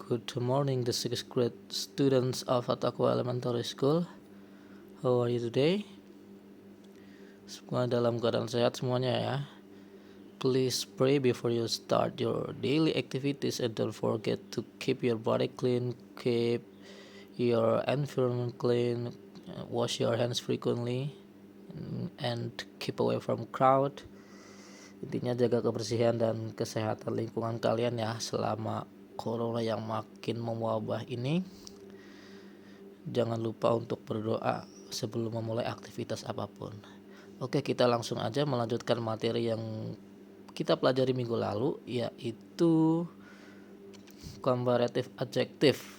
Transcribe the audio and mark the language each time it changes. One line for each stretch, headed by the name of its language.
English: Good morning, the sixth grade students of Atakwa Elementary School. How are you today?
Indonesian: Semua dalam keadaan sehat semuanya ya.
English: Please pray before you start your daily activities and don't forget to keep your body clean, keep your environment clean, wash your hands frequently, and keep away from crowd.
Indonesian: Intinya jaga kebersihan dan kesehatan lingkungan kalian ya selama corona yang makin mewabah ini. Jangan lupa untuk berdoa sebelum memulai aktivitas apapun. Oke, kita langsung aja melanjutkan materi yang kita pelajari minggu lalu, yaitu comparative adjective.